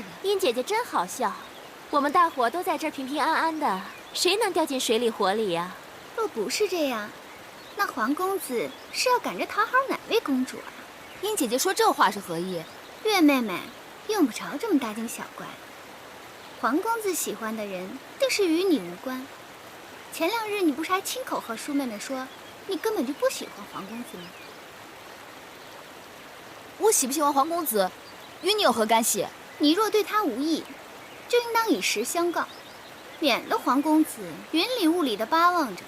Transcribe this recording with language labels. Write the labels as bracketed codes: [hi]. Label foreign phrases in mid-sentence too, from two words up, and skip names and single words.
[zh] 殷姐姐真好笑，我们大伙都在这儿平平安安的，誰能掉进水里火里呀？若不是这样，那黄公子是要趕着討好哪位公主啊？殷姐姐說這話是何意？月妹妹，用不着這麼大驚小怪。黃公子喜歡的人定是與你無關。前2日你不是還親口和舒妹妹說，你根本就不喜歡黃公子嗎？我喜不喜歡黃公子，與你有何干係？你若對他無意，就應當以實相告，免了黃公子雲裡霧裡的巴望着。